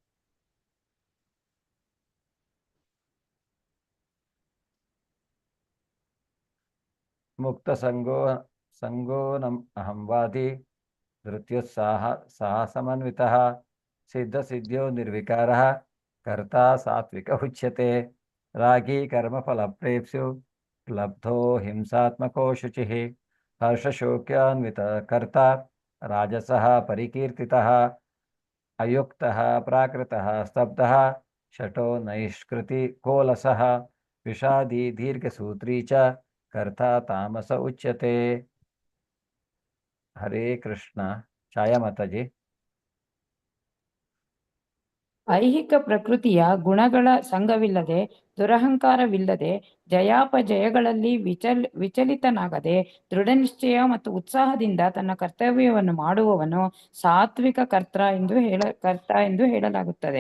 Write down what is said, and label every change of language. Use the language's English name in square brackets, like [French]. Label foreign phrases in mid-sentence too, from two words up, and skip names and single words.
[Sanskrit] ಮುಕ್ತ ಸಂಗೋ ನಮ್ ಅಹಂವಾದಿ ಧೃತ್ಯುತ್ಸಾಹ ಸಾಹಸಮನ್ವಿತಃ ಸಿದ್ಧ ಸಿದ್ಧೋ ನಿರ್ವಿಕಾರಃ ಕರ್ತಾ ಸಾತ್ವಿಕ ಉಚ್ಯತೆ. ರಾಗಿ ಕರ್ಮ ಫಲಪ್ರೇಪ್ಸ್ಯು ಲಬ್ಧೋ ಹಿಂಸಾತ್ಮಕೋ ಶುಚಿಃ ಹರ್ಷಶೋಕ್ಯಾನ್ವಿತ ಕರ್ತಾ ರಾಜಸಃ ಪರಿಕೀರ್ತಿತಃ ಅಯುಕ್ತಃ ಪ್ರಾಕೃತಃ ಸ್ತಬ್ಧಃ ಶಟೋ ನೈಷ್ಕೃತಿ ಕೋಲಸಃ ವಿಷಾದಿ ದೀರ್ಘಸೂತ್ರೀ ಚ ಕರ್ತಾ ತಾಮಸ ಉಚ್ಯತೆ. [Kannada] ಹರೇ ಕೃಷ್ಣ. ಛಾಯಾ ಮಾತಾಜಿ. ಐಹಿಕ ಪ್ರಕೃತಿಯ ಗುಣಗಳ ಸಂಘವಿಲ್ಲದೆ, ದುರಹಂಕಾರವಿಲ್ಲದೆ, ಜಯಾಪಜಯಗಳಲ್ಲಿ ವಿಚಲಿತನಾಗದೆ, ದೃಢನಿಶ್ಚಯ ಮತ್ತು ಉತ್ಸಾಹದಿಂದ ತನ್ನ ಕರ್ತವ್ಯವನ್ನು ಮಾಡುವವನು ಸಾತ್ವಿಕ ಕರ್ತ ಎಂದು ಹೇಳಲಾಗುತ್ತದೆ.